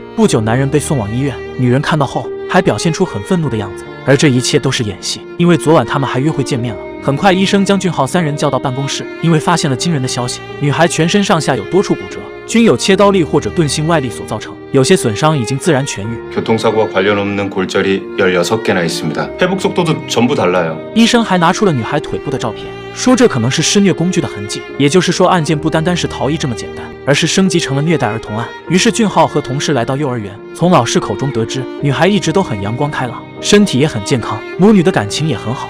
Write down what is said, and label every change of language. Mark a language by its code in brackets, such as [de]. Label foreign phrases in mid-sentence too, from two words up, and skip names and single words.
[zh] 不久，男人被送往医院。女人看到后还表现出很愤怒的样子，而这一切都是演戏，因为昨晚他们还约会见面了。很快，医生将俊浩3人叫到办公室，因为发现了惊人的消息：女孩全身上下有多处骨折，均有切刀力或者钝性外力所造成，有些损伤已经自然痊愈。 [ko] 교통사고와 관련 없는 골절이 16개나 있습니다. 회복 속도도 전부 달라요. [zh] 医生还拿出了女孩腿部的照片，说这可能是施虐工具的痕迹，也就是说案件不单单是逃逸这么简单，而是升级成了虐待儿童案。于是俊浩和同事来到幼儿园，从老师口中得知，女孩一直都很阳光开朗，身体也很健康，母女的感情也很好。